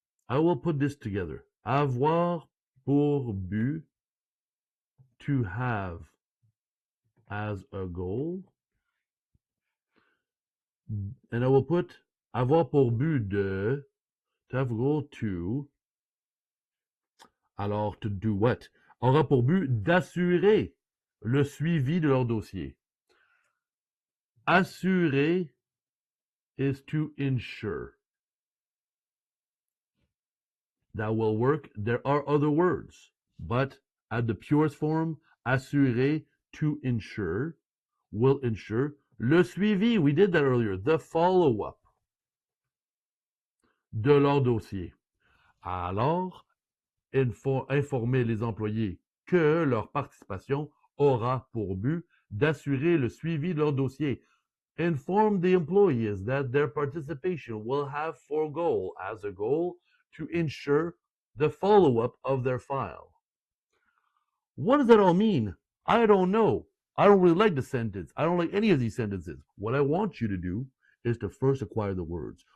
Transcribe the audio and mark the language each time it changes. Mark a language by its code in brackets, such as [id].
[en] I will put this together, avoir pour but, to have as a goal, and I will put avoir pour but de, difficult to. Alors, to do what? [fr] Aura pour but d'assurer le suivi de leur dossier. [en] Assurer is to ensure. That will work. There are other words, but at the purest form, assurer, to ensure, will ensure. Le suivi, we did that earlier, the follow-up [fr] de leur dossier. Alors, informer les employés que leur participation aura pour but d'assurer le suivi de leur dossier. [en] Inform the employees that their participation will have for goal, as a goal, to ensure the follow-up of their file. What does that all mean? I don't know. I don't really like the sentence. I don't like any of these sentences. What I want you to do is to first acquire the words.